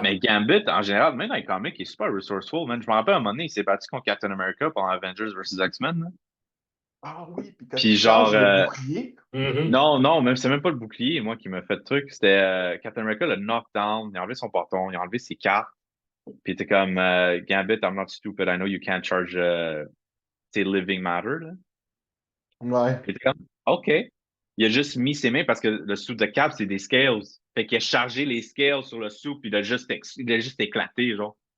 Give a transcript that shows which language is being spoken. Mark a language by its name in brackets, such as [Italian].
[French] Mais Gambit, en général, même dans les comics, il est super resourceful, man. Je me rappelle à un moment donné, il s'est battu contre Captain America pendant Avengers vs. X-Men, là. Ah oui, puis quand Puis il genre, charge le bouclier, Mhm. non, même, c'est même pas le bouclier, moi, qui m'a fait le truc. C'était Captain America, le knockdown, il a enlevé son porton, il a enlevé ses cartes. Puis t'es comme, [English] Gambit, I'm not stupid, I know you can't charge, say, living matter, là. [French] ouais. Puis t'es comme, OK. Il a juste mis ses mains parce que le suit de Cap, c'est des scales. Fait qu'il a chargé les scales sur le suit, puis il a juste éclaté, genre.